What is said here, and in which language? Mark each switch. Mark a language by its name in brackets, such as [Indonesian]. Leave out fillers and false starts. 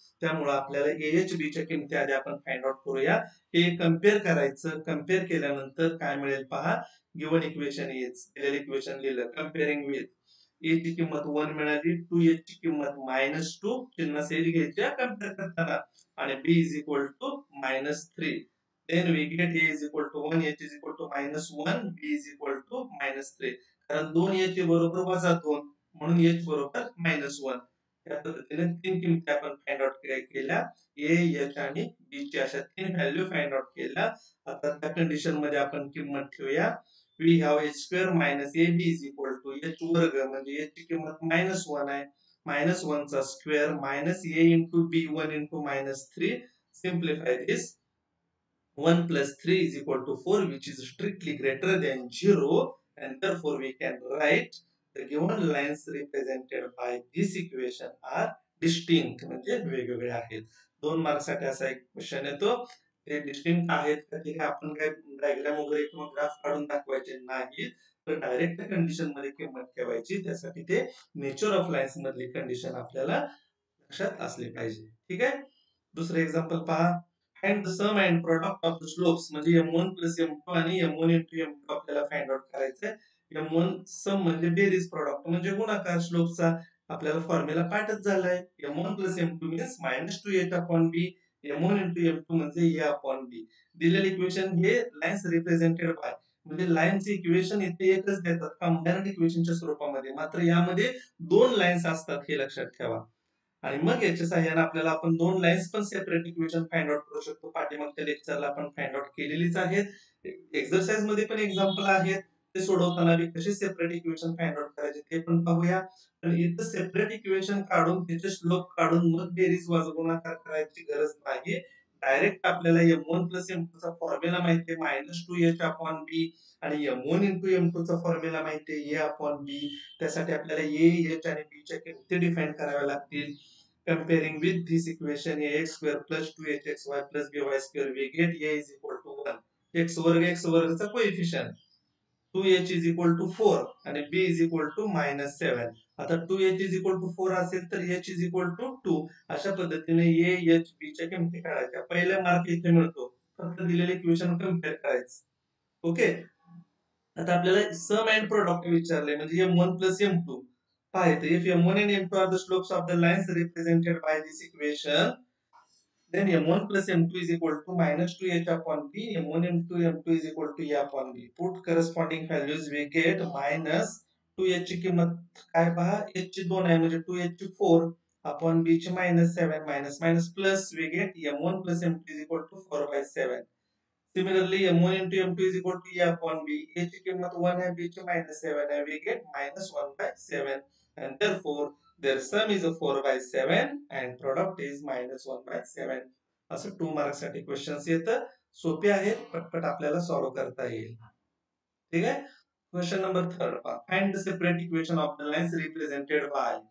[Marathi] त्यामुळे आपल्याला ahb च्या किमती आधी आपण फाइंड आउट करूया. हे कंपेअर करायचं. कंपेअर केल्यानंतर काय मिळेल पहा. गिवन इक्वेशन इज दिलेलं इक्वेशन लिहिलं कंपेअरिंग विथ a ची किंमत 1 मिळाली, 2h ची किंमत -2 चिन्ह सेरी घ्यायच्या कंपेअर करताना आणि b is equal to -3. [English] Then we get a is equal to 1, h is equal to -1, b is equal to -3. [Marathi] कारण 2h बरोबर -2 म्हणून h बरोबर -1. या पद्धतीने तीन किमती आपण फाइंड आउट केल्या. a, h आणि b ची अशा तीन व्हॅल्यू फाइंड आउट केल्या. आता त्या कंडिशन मध्ये आपण किंमत ठेवूया. [English] we have h square minus ab is equal to h [Marathi] वर्ग म्हणजे h ची किंमत -1 आहे. [English] -1 चा square minus a into b 1 into -3. Simplify this. 1 plus 3 is equal to 4 which is strictly greater than 0 and therefore we can write the given lines represented by this equation are distinct [Marathi] म्हणजे वेगवेगळे आहेत. 2 mark साठी असा एक question येतो. ते distinct आहेत का ते आपण काय डायग्राम वगैरे किंवा ग्राफ काढून दाखवायचे नाही तर डायरेक्ट कंडिशन मध्ये किंमत ठेवायची. त्यासाठी ते नेचर ऑफ लाईन्स मधली कंडिशन आपल्याला लक्षात असली पाहिजे. ठीक आहे. दुसरं एक्झाम्पल पहा. Find the some and product of the slopes म्हणजे m1 प्लस m2 आणि m1 into m2 आपल्याला फाइंड आउट करायचंय. m1 सम म्हणजे बेरीज, प्रोडक्ट म्हणजे गुणाकार स्लोपचा. आपल्याला फॉर्म्युला पाठच झालाय. m1 plus m2 means -2h upon b, m1 into m2 म्हणजे a upon b. दिलेलं इक्वेशन हे लाईन्स रिप्रेझेंटेड बाय म्हणजे लाईनचे इक्वेशन इथे एकच देतात कंबाइंड इक्वेशनच्या स्वरूपामध्ये. मात्र यामध्ये दोन लाईन्स असतात हे लक्षात ठेवा. आणि मग याच्या सहाय्याने आपल्याला आपण दोन लाईन्स पण सेपरेट इक्वेशन फाइंड आउट करू शकतो. पाठीमागच्या लेक्चरला आपण फाइंड आउट केलेलीच आहेत. एक्सरसाइज मध्ये पण एक्झाम्पल आहेत. ते सोडवताना कसे सेपरेट इक्वेशन फाइंड आउट करायचे ते पण पाहूया. आणि इथं सेपरेट इक्वेशन काढून त्याचे स्लोप काढून मग बेरीज वजा गुणाकार करायची गरज नाही. डायरेक्ट आपल्याला M1 प्लस M2 चा फॉर्म्युला माहिती आहे -2H अपॉन B आणि M1 इंटू M2 चा फॉर्म्युला माहिती आहे A अपॉन B. त्यासाठी आपल्याला A, H आणि B च्या किमती डिफाइन कराव्या लागतील. [English] Comparing with this equation ax square plus 2hxy plus by square we get a is equal to 1. [Marathi] x वर्गचा coefficient 2h is equal to 4 आणि b is equal to -7. आता 2h is equal to 4 असेल तर h is equal to 2. अशा पद्धतीने a, h, b च्या किमती काढायच्या. पहिला मार्क इथे मिळतो. फक्त दिलेले इक्वेशन कंपेअर करायचं. ओके. आता आपल्याला सम अँड प्रोडक्ट विचारले म्हणजे M1 plus M2. [English] पहा इथे if M1 and M2 are the slopes of the lines represented by this equation, then M1 plus M2 is equal to -2h upon b. M1 into M2 is equal to a upon b. Put corresponding values we get [Marathi] -2h ची किंमत काय पहा h ची 2 आहे म्हणजे 2h ची 4 upon b ची -7 [English] minus plus we get M1 plus M2 is equal to 4 by 7. Similarly, M1 into M2 is equal to A upon B. [Marathi] A ची किंमत 1 आहे, B ची -7 आहे. [English] We get -1 by 7. And therefore, their sum is a 4 by 7 and product is -1 by 7. [Marathi] असं 2 marks साठी questions येतं. सोपे आहेत, पटपट आपल्याला सॉल्व्ह करता येईल. ठीक आहे. क्वेश्चन नंबर 3 पहा. [English] Find the separate equation of the lines represented by.